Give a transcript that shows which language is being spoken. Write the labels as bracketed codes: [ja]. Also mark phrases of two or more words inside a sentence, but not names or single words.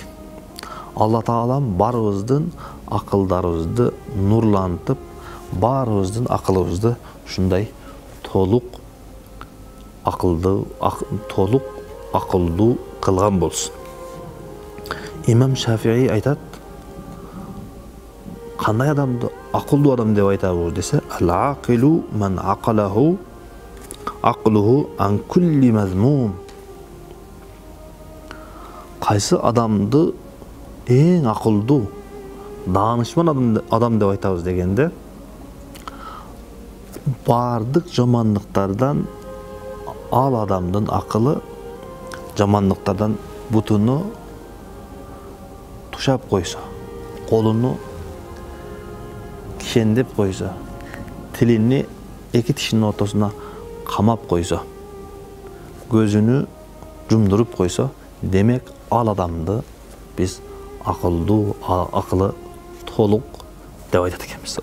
[ky] Алла Таалам барыбыздын акылдарыбызды нурлантып, барыбыздын акылыбызды ушундай толук акылдуу кылган болсун. Имам Шафии айтат, кандай адамды акылдуу адам деп айтабыз десе, [ar] العاقل من عقله عقله عن كل مذموم. [ky] Кайсы адамды эң акылдуу, даанышман адам деп айтабыз дегенде, бардык жамандыктардан ал адамдын акылы жамандыктардан бутуну тушап койсо, колуну кишендеп койсо, тилини эки тишинин ортосуна камап койсо, көзүнү жумдуруп койсо, демек ал адамды биз акылдуу, акылы толук деп айтат экенбиз.